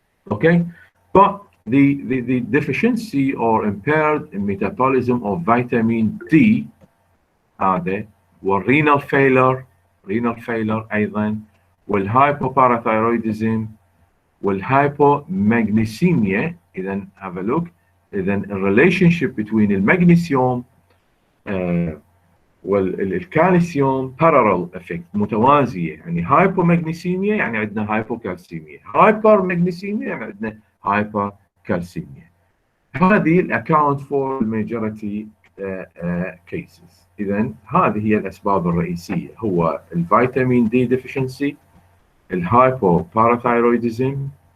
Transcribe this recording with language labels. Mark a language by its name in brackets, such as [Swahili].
[English] Okay, but the deficiency or impaired metabolism of vitamin D هذا، والrenal failure أيضا، والhypoparathyroidism والhypomagnesemia. [Arabic] إذا [English] have a look. [Arabic] إذا [English] relationship between [Arabic] المغنيسيوم والكالسيوم [English] parallel effect، [Arabic] متوازية. يعني hypomagnesemia يعني عندنا hypocalcemia، hypermagnesemia يعني عندنا hypercalcemia. هذه [English] account for majority cases. [Arabic] إذا هذه هي الأسباب الرئيسية: هو الفيتامين D deficiency، الهايبوباراثايرويدزم.